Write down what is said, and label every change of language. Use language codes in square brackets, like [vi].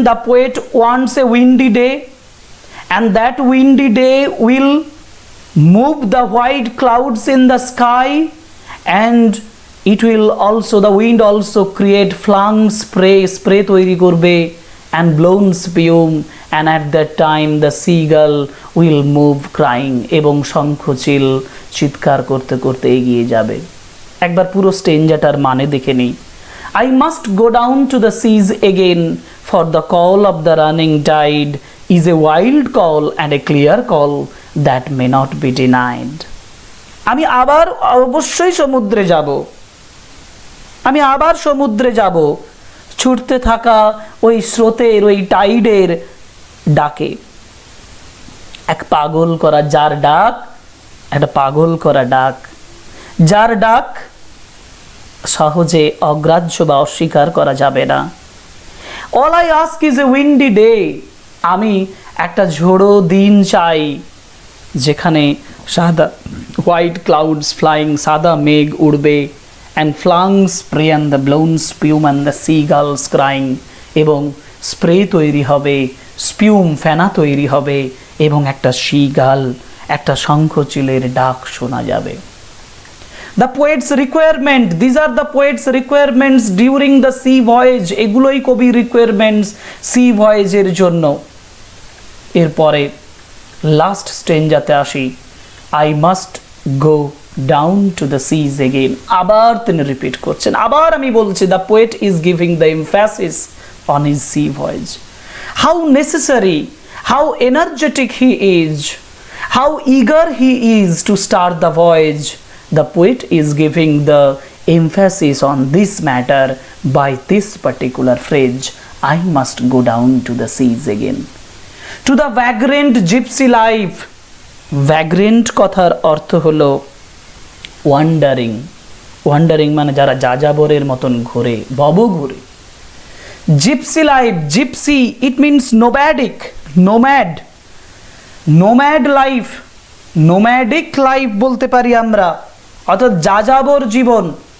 [en] the poet wants a windy day, and that windy day will move the white clouds in the sky, and it will also, the wind also create flung spray, [bn] spray তৈরি করবে, [en] and blown spume, and at that time the sea girl will move crying, [bn] এবং শঙ্খচিল চিৎকার করতে করতে এগিয়ে যাবে। একবার পুরো স্টেঞ্জাটার মানে দেখে নিই। [en] I must go down to the seas again, for the call of the running tide is a wild call and a clear call that may not be denied. [bn] আমি আবার অবশ্যই সমুদ্রে যাব, আমি আবার সমুদ্রে যাব, ছুটতে থাকা ওই স্রোতের, ওই টাইডের ডাকে। এক পাগল করা, যার ডাক, একটা পাগল করা ডাক, যার ডাক সহজে অগ্রাহ্য বা অস্বীকার করা যাবে না। [en] all I ask is a windy day, [bn] আমি একটা ঝোড়ো দিন চাই যেখানে সাদা [en] white clouds flying, [bn] সাদা মেঘ উড়বে, [en] and flung spray and the blown spume and the sea girls crying, [bn] এবং স্প্রে তৈরি হবে, স্পিউম ফেনা তৈরি হবে, এবং একটা সি গার্ল, একটা শঙ্খচিলের ডাক শোনা যাবে। [en] The poet's requirement, these are the poet's requirements during the sea voyage, [bn] এগুলোই কবি [en] requirements sea voyage এর জন্য। [bn] এরপরে লাস্ট স্টেঞ্জাতে আসি, [en] I must go down to the seas again, [bn] আবার তিনি রিপিট করছেন, আবার আমি বলছি, [en] the poet is giving the emphasis on his sea voyage, how necessary, how energetic he is, how eager he is to start the voyage, The poet is giving the emphasis on this matter by this particular phrase, I must go down to the seas again. To the vagrant gypsy life. [bn] Vagrant কথার অর্থ হলো wandering. Wandering মানে যারা যাযাবরের মতন ঘোরে, ভব ঘুরে। [en] gypsy life, gypsy it means nomadic, nomad, nomad life, nomadic life [bn] বলতে পারি আমরা, অর্থাৎ যাযাবর জীবন।